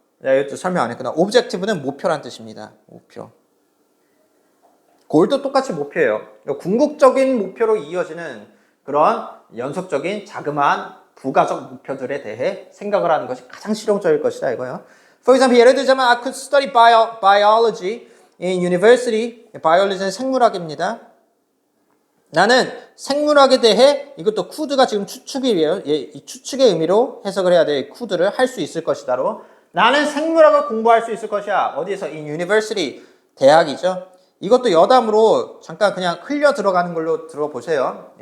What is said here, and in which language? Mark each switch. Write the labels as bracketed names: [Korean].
[Korean] 이것도 설명 안 했구나. objective는 목표란 뜻입니다. 목표. goal도 똑같이 목표예요. 그러니까 궁극적인 목표로 이어지는 그런 연속적인 자그마한 부가적 목표들에 대해 생각을 하는 것이 가장 실용적일 것이다 이거예요. [English] For example, [Korean] 예를 들자면 [English] I could study biology in university. [Korean] biology는 생물학입니다. 나는 생물학에 대해 이것도 could가 지금 추측이에요. 이 추측의 의미로 해석을 해야 돼. could를 할 수 있을 것이다로. 나는 생물학을 공부할 수 있을 것이야. 어디서? [English] in university. [Korean] 대학이죠. 이것도 여담으로 잠깐 그냥 흘려 들어가는 걸로 들어보세요.